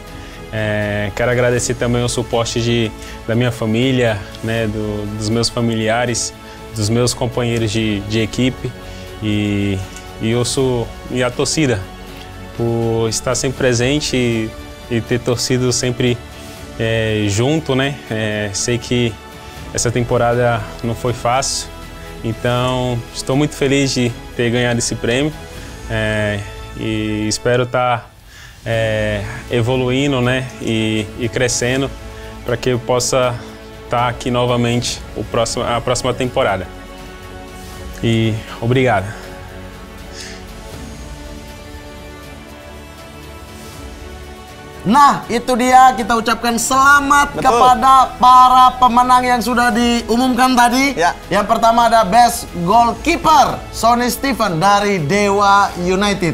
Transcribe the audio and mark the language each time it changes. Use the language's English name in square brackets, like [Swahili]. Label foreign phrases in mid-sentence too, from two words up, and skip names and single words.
[Portuguese] Quero agradecer também o suporte da minha família, dos meus familiares, dos meus companheiros de equipe e a torcida por estar sempre presente e ter torcido sempre junto, sei que essa temporada não foi fácil, então estou muito feliz de ter ganhado esse prêmio e espero estar evoluindo, e crescendo para que eu possa estar aqui novamente a próxima temporada. E obrigado. [Indonesian] Nah, itu dia kita ucapkan selamat kepada para pemenang yang sudah diumumkan tadi. Yang pertama ada [English] Best Goalkeeper, [Indonesian] Sonny Stephen dari Dewa United.